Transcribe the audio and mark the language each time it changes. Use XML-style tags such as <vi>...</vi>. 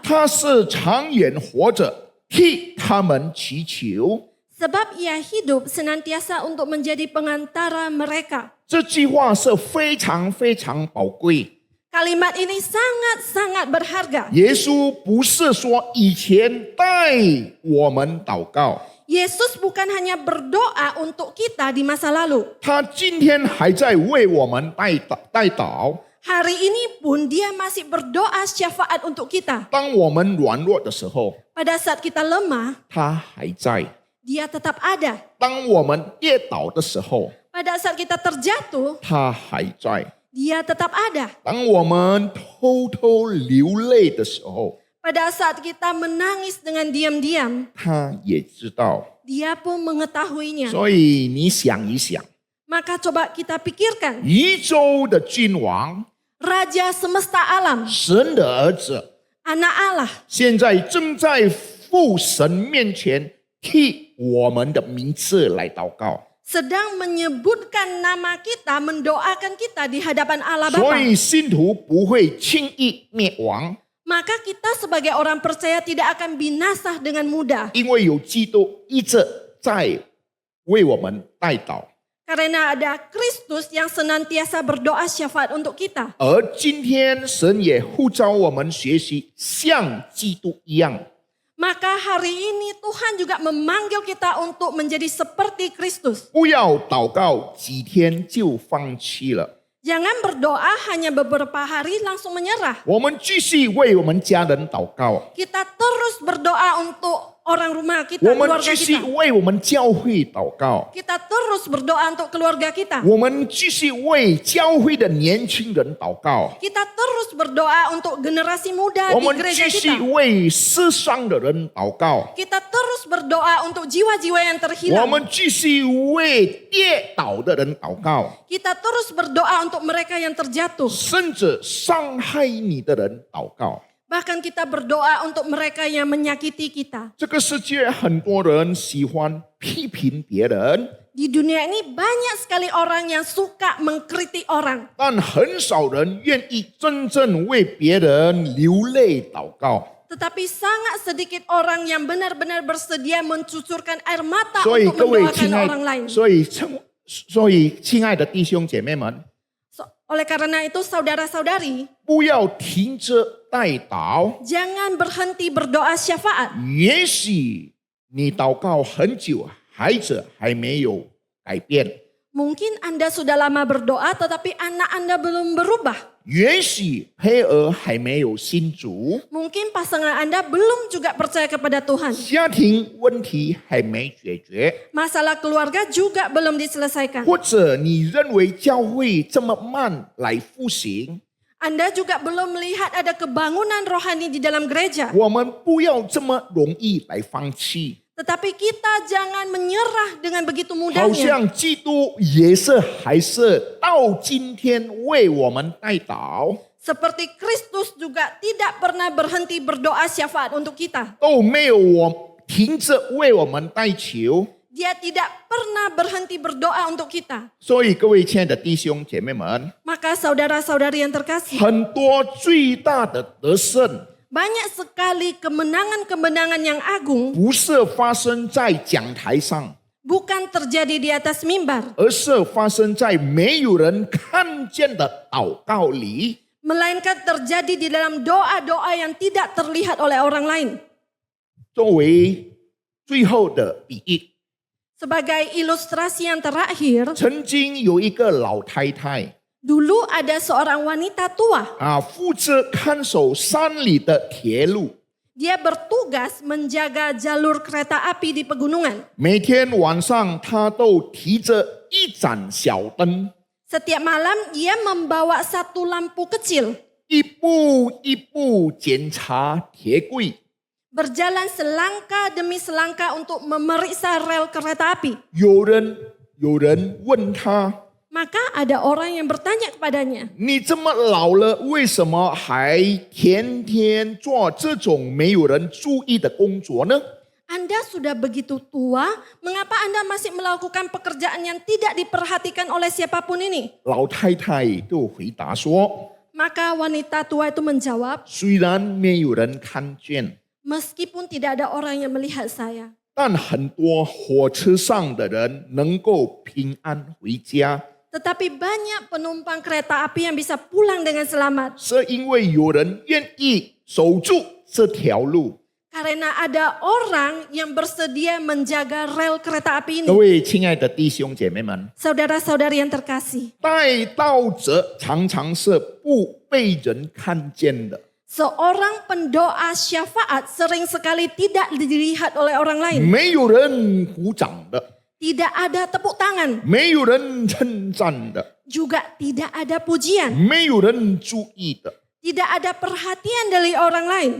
<zh>他是长远活着，替他们祈求。</zh> <id>sebab ia hidup senantiasa untuk menjadi pengantara mereka.</id> <zh>这句话是非常非常宝贵。</zh> <id>Kalimat ini sangat-sangat berharga.</id> <zh>耶稣不是说以前带我们祷告，</zh> <id>Yesus bukan hanya berdoa untuk kita di masa lalu.</id> <zh>他今天还在为我们代祷。</zh> <id>Hari ini pun dia masih berdoa syafaat untuk kita.</id> <zh>当我们软弱的时候，</zh> <id>Pada saat kita lemah,</id> <zh>他还在；</zh> <id>dia tetap ada.</id> <zh>当我们跌倒的时候，</zh> <id>Pada saat kita terjatuh,</id> <zh>他还在；</zh> <id>dia tetap ada.</id> <zh>当我们偷偷流泪的时候，</zh> <id>Pada saat kita menangis dengan diam-diam,</id> <zh>他也知道。</zh> <id>dia pun mengetahuinya.</id> <zh>所以你想一想，</zh> <id>Maka coba kita pikirkan,</id> <zh>宇宙的君王，</zh> <id>Raja semesta alam,</id> <zh>神的儿子，</zh> <id>anak Allah,</id> <zh>现在正在父神面前替我们的名字来祷告。</zh> <id>sedang menyebutkan nama kita, mendoakan kita di hadapan Allah</id> <zh>所</zh> <id>Bapa.</id> <zh>以信徒不会轻易灭亡，</zh> <id>Maka kita sebagai orang percaya tidak akan binasa dengan mudah.</id> <zh>因为有基督一直在为我们代祷。</zh> <id>Karena ada Kristus yang senantiasa berdoa syafaat untuk kita.</id> <zh>而今天神也呼召我们学习像基督一样，</zh> <id>Maka hari ini Tuhan juga memanggil kita untuk menjadi seperti Kristus.</id> <zh>不要祷告几天就放弃了。</zh> <id>Jangan berdoa hanya beberapa hari langsung menyerah.</id> <zh>我们继续为我们家人祷告，</zh> <id>Kita terus berdoa untuk orang rumah kita,</id> <zh>我们</zh> <id>keluarga</id> <zh>继续</zh> <id>kita.</id> <zh>为我们教会祷告，</zh> <id>Kita terus berdoa untuk keluarga kita.</id> <zh>我们继续为教会的年轻人祷告，</zh> <id>Kita terus berdoa untuk generasi muda</id> <zh>我</zh> <id>di</id> <zh>们</zh> <id>gereja</id> <zh>继续</zh> <id>kita.</id> <zh>为世上的人祷告，</zh> <id>Kita terus berdoa untuk jiwa-jiwa yang</id> <zh>我</zh> <id>terhilang.</id> <zh>们继续为跌倒的人祷告，</zh> <id>Kita terus berdoa untuk mereka yang terjatuh.</id> <zh>甚至伤害你的人祷告。</zh> <id>Bahkan kita berdoa untuk mereka yang menyakiti kita.</id> <zh>这个世界很多人喜欢批评别人，</zh> <id>Di dunia ini banyak sekali orang yang suka mengkritik orang.</id> <zh>但很少人愿意真正为别人流泪祷告。</zh> <id>Tetapi sangat sedikit orang yang benar-benar bersedia mencucurkan air mata</id> <zh>所以</zh> <id>untuk</id> <zh>各位</zh> <id>mendoakan</id> <zh>亲爱</zh> <id>orang lain.</id> <zh>所以亲爱的弟兄姐妹们，</zh> <id>Oleh karena itu saudara-saudari,</id> <zh>不要停着代祷。</zh> <id>jangan berhenti berdoa syafaat.</id> <zh>也许你祷告很久，孩子还没有改变。</zh> <id>Mungkin Anda sudah lama berdoa tetapi anak Anda belum berubah.</id> <zh>也许配偶还没有信主，</zh> <id>Mungkin pasangan Anda belum juga percaya kepada Tuhan.</id> <zh>家庭问题还没解决，</zh> <id>Masalah keluarga juga belum diselesaikan.</id> <zh>或者你认为教会这么慢来复兴，</zh> <id>Anda juga belum melihat ada kebangunan rohani di dalam gereja.</id> <zh>我们不要这么容易来放弃。</zh> <id>Tetapi kita jangan menyerah dengan begitu</id> <zh>好</zh> <id>mudahnya.</id> <zh>像基督也是还是到今天为我们代祷，</zh> <id>Seperti Kristus juga tidak pernah berhenti berdoa syafaat untuk kita.</id> <zh>都没有停着为我们代求。</zh> <id>Dia tidak pernah berhenti berdoa untuk kita.</id> <zh>所以各位亲爱的弟兄姐妹们，</zh> <id>Maka saudara-saudari yang terkasih,</id> <zh>很多最大的得胜，</zh> <id>banyak sekali kemenangan-kemenangan yang agung</id> <zh>不是发生在讲台上，</zh> <id>bukan terjadi di atas mimbar,</id> <zh>而是发生在没有人看见的祷告里。</zh> <id>melainkan terjadi di dalam doa-doa yang tidak terlihat oleh orang lain.</id> <zh>作为最后的比喻，</zh> <id>Sebagai ilustrasi yang terakhir,</id> <zh>曾经有一个老太太</zh> <id>dulu ada seorang wanita tua.</id> <zh>负责看守山里的铁路，</zh> <id>Dia bertugas menjaga jalur kereta api di pegunungan.</id> <zh>每天晚上她都提着一盏小灯，</zh> <id>Setiap malam ia membawa satu lampu kecil,</id> <zh>一步一步检查铁轨。</zh> <id>berjalan selangkah demi selangkah untuk memeriksa rel kereta api.</id> <zh>有人问她</zh> <id>Maka ada orang yang bertanya kepadanya,</id> <zh>你这么老了，为什么还天天做这种没有人注意的工作呢？</zh> <id>Anda sudah begitu tua, mengapa Anda masih melakukan pekerjaan yang tidak diperhatikan oleh siapapun ini?</id> <zh>老太太就回答说：</zh> <id>Maka wanita tua itu menjawab,</id> <zh>虽然没有人看见，</zh> <id>meskipun tidak ada orang yang melihat saya,</id> <zh>但很多火车上的人能够平安回家，</zh> <id>tetapi banyak penumpang kereta api yang bisa pulang dengan selamat.</id> <zh>是因为有人愿意守住这条路。</zh> <id>Karena ada orang yang bersedia menjaga rel kereta api</id> <zh>各</zh> <id>ini.</id> <zh>位亲爱的弟兄姐妹们，</zh> <id>Saudara-saudari yang terkasih,</id> <zh>带道者常常是不被人看见的。</zh> <id>seorang pendoa syafaat sering sekali tidak dilihat oleh orang lain.</id> <zh>没有人鼓掌的，</zh> <id>Tidak ada tepuk tangan,</id> <zh>没有人称赞的，</zh> <id>juga tidak ada pujian,</id> <zh>没有人注意的，</zh> <id>tidak ada perhatian dari orang lain.</id>